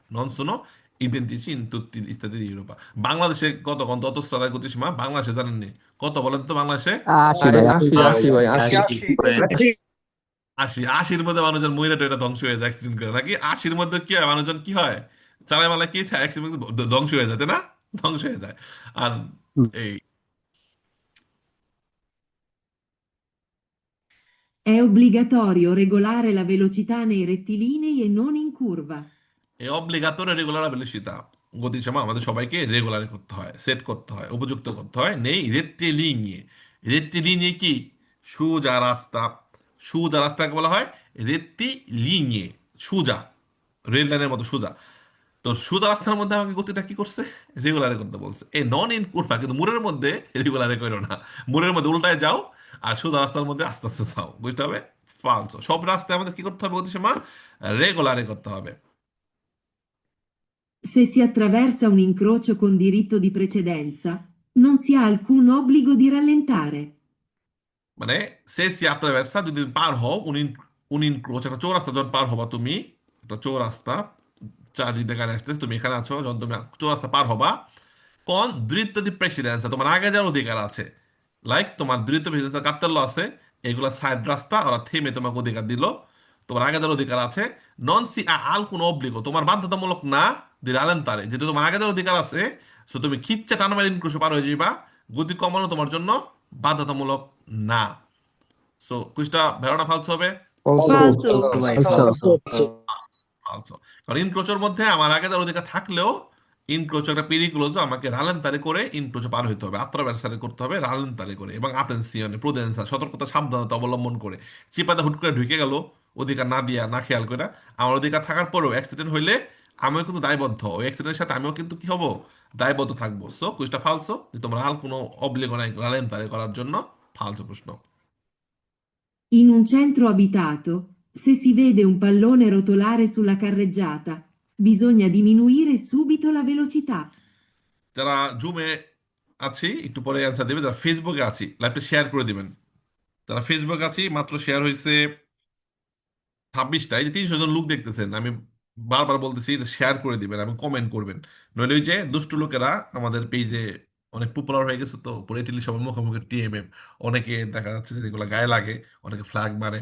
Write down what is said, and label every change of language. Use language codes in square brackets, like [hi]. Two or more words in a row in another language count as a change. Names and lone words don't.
[it] non sono identici in tutti [bn] ইত্যাদি ইউরোপা। বাংলাদেশে কত কত অটোস্ট্রাদার গতিসীমা বাংলাদেশে জানেননি? কত বলেন তো বাংলাদেশে? 80 ভাই, 80 80 ভাই 80 80, 80-র মধ্যে মানুষজন মইরা টইরা ধ্বংস হয়ে যায় অ্যাক্সিডেন্ট করে, নাকি 80-র মধ্যে কি হয়, মানুষজন কি হয়, চালায় মালায় কি অ্যাক্সিডেন্ট, ধ্বংস হয়ে যায়, তাই না? ধ্বংস হয়ে যায়। আর এই [it] È obbligatorio regolare la velocità nei rettilinei e non in curva. [bn] এই [it] obbligatorio regolare velocità, [bn] গতিসীমা আমাদের সবাইকে রেগুলার করতে হয়, সেট করতে হয়, উপযুক্ত করতে হয়। [it] nei rettilinei, [bn] রেট্টিলিনিয়ে কি, সোজা রাস্তা, সোজা রাস্তাকে বলা হয় রেট্টিলিনিয়ে, সোজা, রেল লাইনের মতো সোজা। তো সোজা রাস্তার মধ্যে আমাকে গতিটা কি করছে, রেগুলারে করতে বলছে। এই [it] non in curva, [bn] কিন্তু মুরের মধ্যে রেগুলারে করো না, মুরের মধ্যে উল্টায় যাও, আর সোজা রাস্তার মধ্যে আস্তে আস্তে যাও, বুঝতে হবে। ফালসো, সব রাস্তায় আমাদের কি করতে হবে, গতিসীমা রেগুলারে করতে হবে। [it] Se si attraversa un incrocio con diritto di precedenza, non si ha alcun obbligo di rallentare. [bn] মানে [it] se si attraversa [bn] যদি তুমি পার হও [it] un incrocio [bn] একটা চৌরাস্তা যখন পার হবা তুমি, একটা চৌরাস্তা চারদিক দিয়ে গাড়ি আসতেছে, তুমি এখানে আছো, যখন তুমি চৌরাস্তা পার হবা কোন [it] diritto di precedenza [bn] তোমার আগে যাওয়ার অধিকার আছে। লাইক তোমার [it] diritto di precedenza [bn] কার্তেল্য আছে, এগুলা সাইড রাস্তা, ওরা থেমে তোমাকে অধিকার দিল, তোমার আগে যাওয়ার অধিকার আছে। [it] non si alcun obbligo [bn] তোমার বাধ্যতামূলক না [it] di rallentare [bn] যেহেতু তোমার আগে যাওয়ার অধিকার আছে, সো তুমি খিচ্চা টানা মারি ইনক্রুশো পার হয়ে যাইবা, গতি কমানো তোমার জন্য বাধ্যতামূলক না। সো কুইজটা ভেরোনা ফালসো হবে। ফালতু। falso ভাই falso, falso ফালসো, কারণ ইনক্রোচের মধ্যে আমার আগে যাওয়ার অধিকার থাকলেও ইনক্রোচ একটা পিরিকুলোজ, আমাকে রালেন্তারে করে ইনক্রোচে পার হইতে হবে, আত্রাভার্সারে করতে হবে রালেন্তারে করে, এবং [it] attenzione prudenza [bn] সতর্কতা সাবধানতা অবলম্বন করে। চিপাতে হুট করে ঢুকে গেল অধিকার না দিয়া না খেয়াল করে, আমার অধিকার থাকার পরেও অ্যাক্সিডেন্ট হইলে আমিও কিন্তু দায়বদ্ধ, ওই অ্যাক্সিডেন্টের সাথে আমিও কিন্তু কি হব, দায়বদ্ধ থাকবো। সো কুইজটা ফালসো, যে তোমরা আর কোনো অবলিগো নাই রালেন্তারে করার জন্য, ফালসো প্রশ্ন। [it] In un centro abitato, se si vede un pallone rotolare sulla carreggiata, bisogna diminuire subito la velocità. [bn] যারা জুমে আছি একটু পরে অ্যান্সার দেবে, যারা ফেসবুকে আছি লাইভটা শেয়ার করে দিবেন। যারা ফেসবুক আছি মাত্র শেয়ার হয়েছে 26টা, এই যে 300 জন লোক দেখতেছেন, আমি বারবার বলতেছি শেয়ার করে দিবেন এবং কমেন্ট করবেন, নইলে ওই যে দুষ্টু লোকেরা আমাদের পেজে অনেক পপুলার হয়ে গেছে, তো পুরো ইটালি সবার মুখে মুখে টিএমএম, অনেকে দেখা যাচ্ছে যে এগুলো গায়ে লাগে, অনেকে ফ্ল্যাগ মারে।